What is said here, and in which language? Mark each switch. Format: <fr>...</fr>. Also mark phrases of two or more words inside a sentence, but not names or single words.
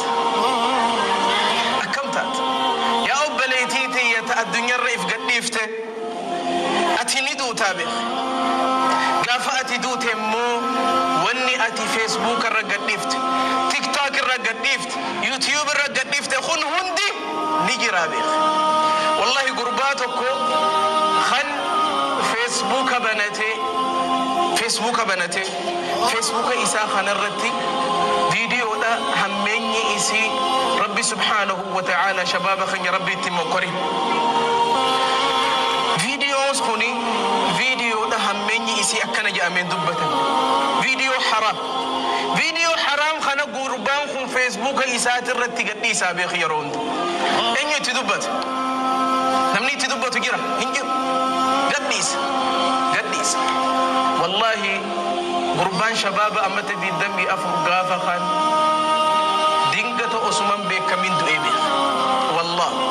<om>taata yaa obboleettii tiyyata addunyaarra if gadhiifte ati ni duutaa beek gaafa ati duute immoo wanni ati Facebook irra gadhiifte TikTok irra gadhiifte YouTube irra gadhiifte kun hundi ni jira beek wallahi gurbaa tokko kan Facebook isaa kanarratti viidiyoodha hammeenyi isii rabbi</om> <ar>سبحانه وتعالى</ar> <om>shababa khanya rabbi itti mokkori viidiyoos kuni viidiyoodha hammeenyi isii akkana jedhameen dubbatan viidiyoo haraam kana gurbaan kun Facebook isaatirratti gadhiisaa beek yeroo hunda eenyu itti dubbata namni itti dubbatu jira hin jiru gadhiisa wallahi gurbaan shababa ammata diddamii afur gaafa kan dingata osuman beekamin du'ee beek wallah</om>